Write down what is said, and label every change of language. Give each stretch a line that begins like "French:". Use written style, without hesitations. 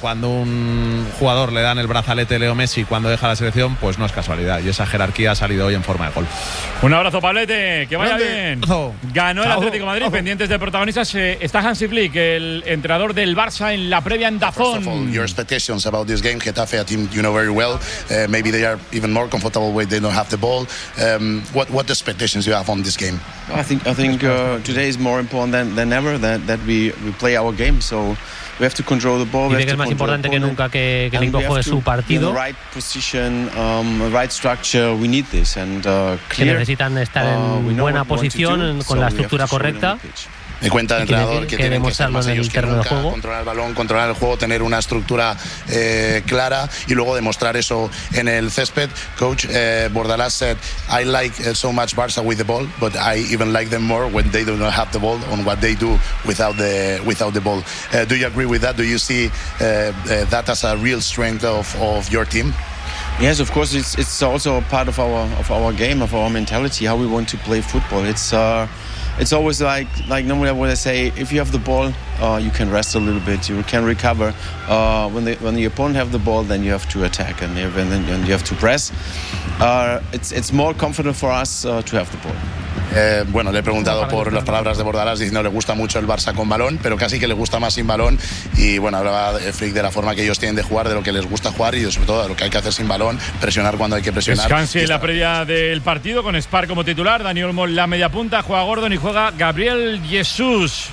Spanish: Cuando un jugador le dan el brazalete Leo Messi cuando deja la selección, pues no es casualidad, y esa jerarquía ha salido hoy en forma de gol. Un abrazo, Pablete, que vaya bien. Ganó el Atlético Madrid. Pendientes de protagonistas está Hansi Flick, el entrenador del Barça, en la previa en Dazón.
English: Your expectations about this game, Getafe, a team you know very well, maybe they are even more comfortable when they don't have the ball. What expectations you have on this game? I think today is more important than ever that we play our game, so we have to control the ball.
Spanish: Dice que es más importante que nunca que el equipo juegue su partido.
English: The right position, right structure, we need this.
Spanish: Que necesitan estar en buena posición, con la estructura correcta. Me cuenta el entrenador que tienen que ser más ellos que nunca, controlar el balón, controlar el juego, tener una estructura clara y luego demostrar eso en el césped.
English: Coach Bordalás said, I like so much Barça with the ball, but I even like them more when they do not have the ball on what they do without the ball. Do you agree with that? Do you see that as a real strength of your team? Yes, of course. It's also a part of our game, of our mentality, how we want to play football. It's always like normally what I say. If you have the ball, you can rest a little bit. You can recover. When the opponent have the ball, then you have to attack and you have to press. It's more comfortable for us to have the ball.
Spanish: Bueno, le he preguntado por las palabras de Bordalás, diciendo que le gusta mucho el Barça con balón, pero casi que le gusta más sin balón. Y bueno, hablaba Flick de la forma que ellos tienen de jugar, de lo que les gusta jugar y sobre todo de lo que hay que hacer sin balón, presionar cuando hay que presionar. Descanse en la previa del partido con Spar como titular, Dani Olmo la media punta, juega Gordon y juega Gabriel Jesús.